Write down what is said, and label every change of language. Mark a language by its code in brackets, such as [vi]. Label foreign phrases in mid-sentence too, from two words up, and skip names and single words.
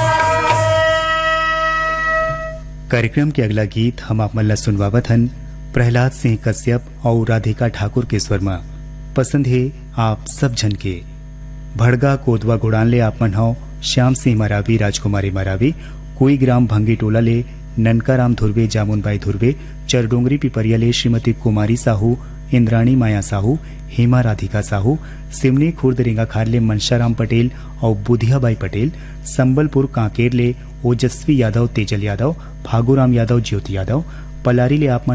[hne] कार्यक्रम के अगला गीत हम आप मल्ला सुनवावत हन प्रहलाद सिंह कश्यप और राधिका ठाकुर के स्वर में पसंद है आप सब जन के भड़गा कोदवा गुड़ान ले आप मन हो श्याम सिंह मरावी राजकुमारी मरावी कोई ग्राम भंगी टोला ले ननका राम धुर्वे जामुनबाई धुर्वे चरडोंगरी पिपरिया ले श्रीमती कुमारी साहू इंद्राणी माया साहू हेमा राधिका साहू सिमनी खुर्द रेंगा खार ले मनशाराम पटेल और बुधियाबाई पटेल संबलपुर कांकेर ले ओजस्वी यादव तेजल यादव फागूराम यादव ज्योति यादव पलारी ले आप मन